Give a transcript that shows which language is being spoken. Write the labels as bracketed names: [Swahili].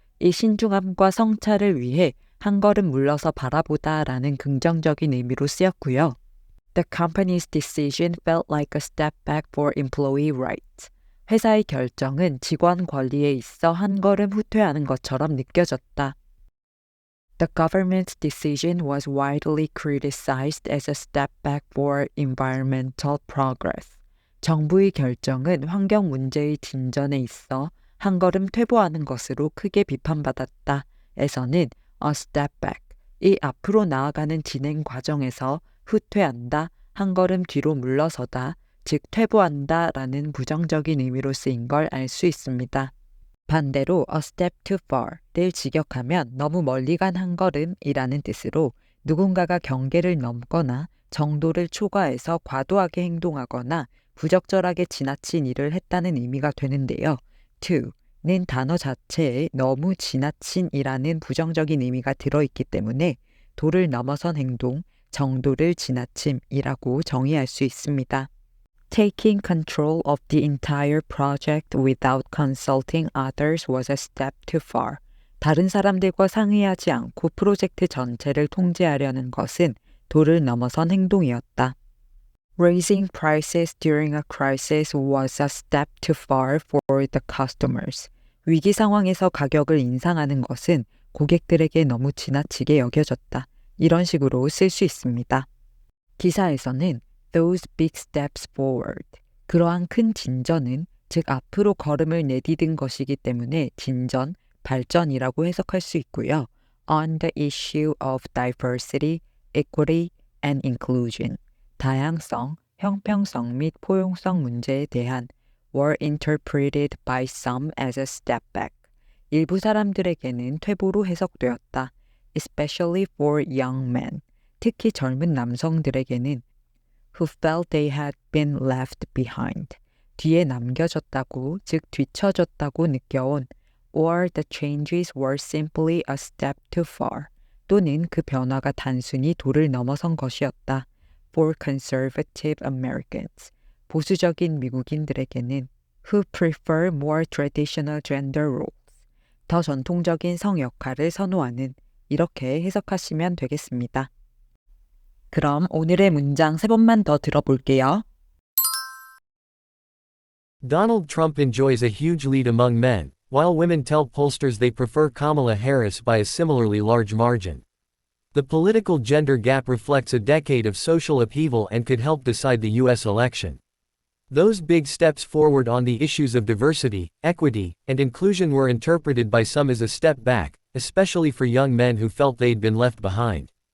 [Korean] 이 신중함과 성찰을 위해 한 걸음 물러서 바라보다 라는 긍정적인 의미로 쓰였고요. [English] The company's decision felt like a step back for employee rights. [Korean] 회사의 결정은 직원 권리에 있어 한 걸음 후퇴하는 것처럼 느껴졌다. [English] The government's decision was widely criticized as a step back for environmental progress. [Korean] 정부의 결정은 환경 문제의 진전에 있어 한 걸음 퇴보하는 것으로 크게 비판받았다. 에서는 [English] a step back, [Korean] 이 앞으로 나아가는 진행 과정에서 후퇴한다, 한 걸음 뒤로 물러서다, 즉 퇴보한다 라는 부정적인 의미로 쓰인 걸 알 수 있습니다. 반대로 [English] a step too far [Korean] 를 직역하면 너무 멀리 간 한 걸음이라는 뜻으로 누군가가 경계를 넘거나 정도를 초과해서 과도하게 행동하거나 부적절하게 지나친 일을 했다는 의미가 되는데요. to는 단어 자체에 너무 지나친이라는 부정적인 의미가 들어있기 때문에 도를 넘어선 행동, 정도를 지나침이라고 정의할 수 있습니다. [English] Taking control of the entire project without consulting others was a step too far. [Korean] 다른 사람들과 상의하지 않고 프로젝트 전체를 통제하려는 것은 도를 넘어선 행동이었다. [English] Raising prices during a crisis was a step too far for the customers. [Korean] 위기 상황에서 가격을 인상하는 것은 고객들에게 너무 지나치게 여겨졌다. 이런 식으로 쓸 수 있습니다. 기사에서는 [English] Those big steps forward. [Korean] 그러한 큰 진전은 즉 앞으로 걸음을 내디딘 것이기 때문에 진전, 발전이라고 해석할 수 있고요. [English] On the issue of diversity, equity, and inclusion. [Korean] 다양성, 형평성 및 포용성 문제에 대한 [English] were interpreted by some as a step back. [Korean] 일부 사람들에게는 퇴보로 해석되었다. [English] Especially for young men. [Korean] 특히 젊은 남성들에게는 [English] who felt they had been left behind. [Korean] 뒤에 남겨졌다고, 즉 뒤처졌다고 느껴온 [English] or the changes were simply a step too far. [Korean] 또는 그 변화가 단순히 도를 넘어선 것이었다. [English] For conservative Americans. [Korean] 보수적인 미국인들에게는 [English] who prefer more traditional gender roles. [Korean] 더 전통적인 성 역할을 선호하는 이렇게 해석하시면 되겠습니다. 그럼 오늘의 문장 3번만 더 들어볼게요. [English] Donald Trump enjoys a huge lead among men, while women tell pollsters they prefer Kamala Harris by a similarly large margin. The political gender gap reflects a decade of social upheaval and could help decide the U.S. election. Those big steps forward on the issues of diversity, equity, and inclusion were interpreted by some as a step back, especially for young men who felt they'd been left behind.